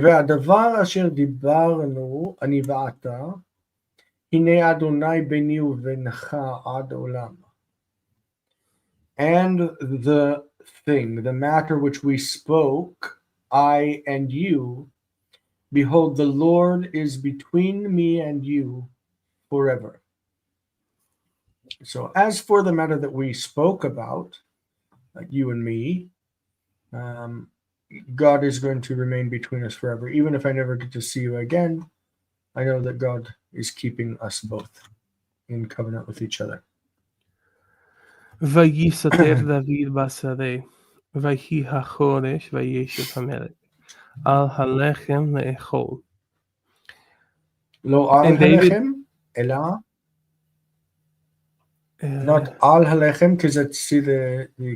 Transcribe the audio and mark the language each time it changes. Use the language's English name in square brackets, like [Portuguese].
[Hebrew] והדבר אשר דיברנו, אני ואתה, הנה אדוני ביני ובינך עד עולם. [English] And the thing, the matter which we spoke, I and you, behold, the Lord is between me and you forever. So as for the matter that we spoke about, like you and me, God is going to remain between us forever. Even if I never get to see you again, I know that God is keeping us both in covenant with each other. [Hebrew] ויסתר דוד בשדה, ויהי החודש, וישב המלך על הלחם לאכול. לא על הלחם, אלא not al halechem, [English] because let's see the